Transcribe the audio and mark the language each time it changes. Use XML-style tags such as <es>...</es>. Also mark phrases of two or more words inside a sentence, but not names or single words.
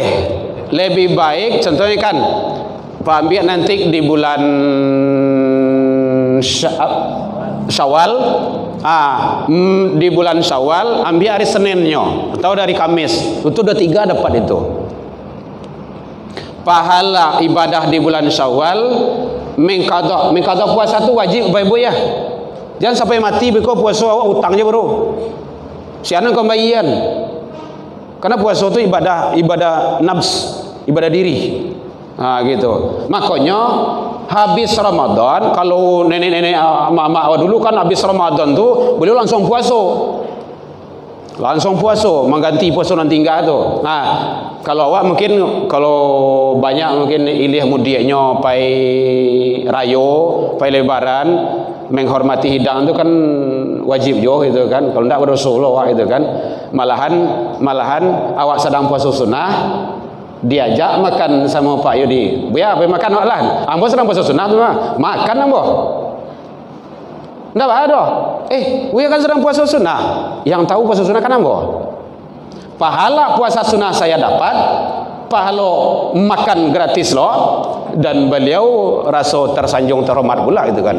<id>Lebih baik contohnya kan Pak ambil nanti di bulan Syawal, di bulan Syawal ambil hari Seninnya atau dari Kamis, itu udah 3 dapat itu pahala ibadah di bulan Syawal. Mengqada puasa itu wajib Bapak Ibu ya,</id> <min>Jangan sampai mati beko puasa awak utang je baru. Sianan kembalian.</min> <id>Karena puasa itu ibadah nafs, ibadah diri. Gitu. Makanya habis Ramadan, kalau nenek-nenek mak awak dulu kan habis Ramadan tuh beliau langsung puasa. Langsung puasa, mengganti puasa nanti enggak tu. Kalau awak mungkin, kalau banyak mungkin ilih mudiaknya pai rayo, pai lebaran, menghormati hidang tu kan wajib jo itu kan. Kalau enggak berdosa awak itu kan. Malahan awak sedang puasa sunnah, diajak makan sama Pak Yudi.</id> <min>Buya, apa makan awak lah. Ambo sedang puasa sunnah tu mah. Makan ambo.</min> <id>Enggak ada. Buya kan sedang puasa sunnah. Yang tahu puasa sunnah kan ambo. Pahala puasa sunnah saya dapat, pahala makan gratis loh, dan beliau rasa tersanjung terhormat pula gitu kan.</id>